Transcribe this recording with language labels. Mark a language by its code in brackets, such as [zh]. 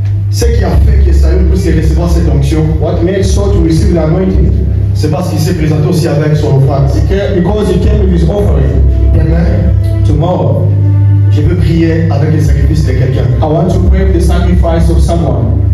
[fr] Ce qui a fait que Saül puisse recevoir cette onction, [en] What made Saul to receive the anointing? [fr] c'est parce qu'il s'est présenté aussi avec son offrande. [en] Because he came with his offering. [fr] Demain, [en] Tomorrow, [fr] je veux prier avec le sacrifice de quelqu'un. [en] I want to pray with the sacrifice of someone.